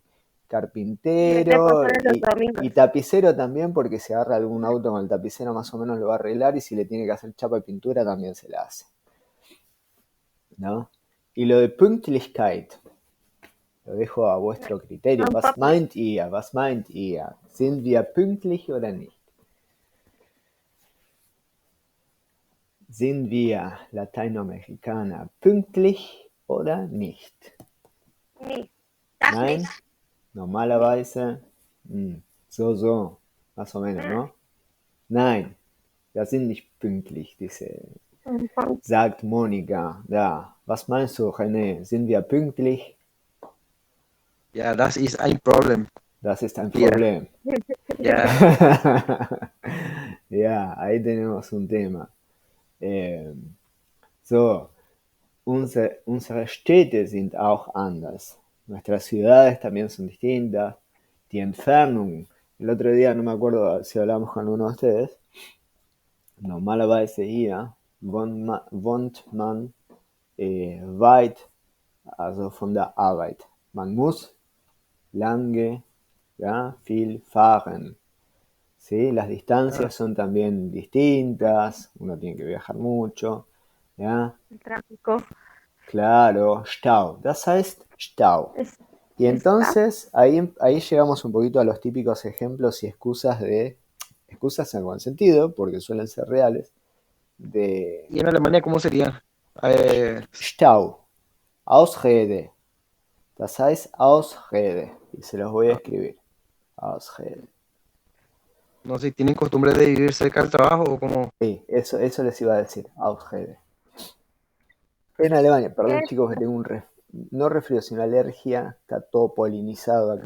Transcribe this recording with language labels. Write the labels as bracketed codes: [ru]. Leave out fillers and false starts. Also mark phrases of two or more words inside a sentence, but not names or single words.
[es] Y reposar carpintero los domingos. y tapicero también, porque si agarra algún auto con el tapicero más o menos lo va a arreglar, y si le tiene que hacer chapa y pintura también se la hace, ¿no? Y lo de Pünktlichkeit lo dejo a vuestro criterio. Son [de] Was [es] papas. [de] meint ihr? Was meint ihr? Sind wir pünktlich oder nicht? Sind wir Lateinamerikaner pünktlich oder nicht? Ni. Das Nein? nicht. Ni. Normalerweise so, [es] más o menos, ¿no? [de] Nein, wir sind nicht pünktlich, sagt Monika. Ja, was meinst du, René? Sind wir pünktlich? Ja, das ist ein Problem. Das ist ein Ja, Problem. ja. Ja, [es] ahí tenemos un tema. [de] So, unsere Städte sind auch anders. [es] Nuestras ciudades también son distintas. [de] Die Entfernung. [es] El otro día, no me acuerdo si hablamos con uno de ustedes. [de] Normalerweise hier wohnt man weit, also von der Arbeit. Man muss lange, ja, viel fahren. [es] ¿Sí? Las Ah, distancias son también distintas, uno tiene que viajar mucho, ¿ya? El tráfico Claro, [de] Stau, das heißt Stau. [es] es, Y está. entonces ahí llegamos un poquito a los típicos ejemplos y excusas en buen sentido, porque suelen ser reales, de ¿y en Alemania cómo sería? [de] Stau, Ausrede, das heißt Ausrede, [es] y se los voy a Ah, escribir, Ausrede. no sé, ¿tienen costumbre de vivir cerca del trabajo o como? Sí, eso les iba a decir, Ausrede. En Alemania, perdón Es chicos que tengo no resfrío, sino alergia, está todo polinizado acá.